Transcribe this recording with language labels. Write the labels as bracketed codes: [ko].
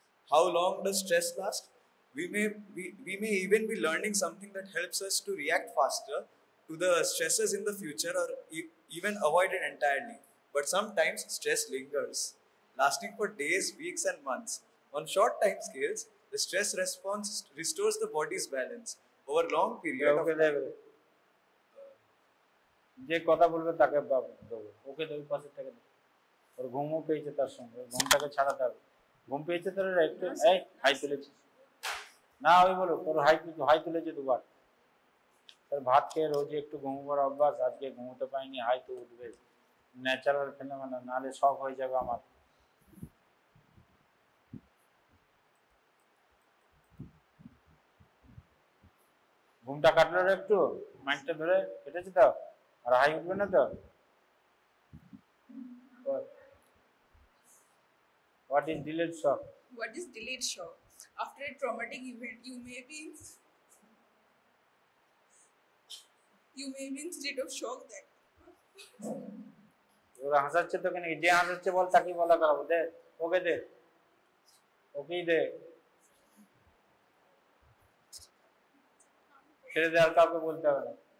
[en] How long does stress last? We may even be learning something that helps us to react faster to the stresses in the future, or even avoid it entirely. But sometimes stress lingers, lasting for days, weeks, and months. On short time scales, the stress response restores the body's balance. Over long period of time. [bn] যে কথা বলবে তাকে দেবো, ওকে দেবো, পাশের টাকা দেবো। ওর ঘুমও পেয়েছে, তার সঙ্গে ঘুমটাকে ছাড়াতে হবে। ঘুম পেয়েছে তোর একটু, এই হাই তুলেছিস না, ওই বলো তোর হাই তুলেছে দুবার। তোর ভাত খেয়ে রোজ একটু ঘুমোবার অভ্যাস, আজকে ঘুমোতে পারিনি, হাই তো উঠবে। [en] natural phenomenon, [bn] নাহলে শক হয়ে যাবে আমার। ঘুমটা কাটলো একটু, মাইন্ডটা ধরে কেটেছে তো, আর হাই উঠবে না তো। [en] What is delayed shock? What is delayed shock? After a traumatic event, you may be in state of shock that [bn] ওরা হাসাচ্ছে তোকে নাকি? যে হাসাচ্ছে বল, তাকে বলা করাবো। দে ওকে, দে ওকেই দে, ছেড়ে দে, আর কাউকে বলতে হবে না।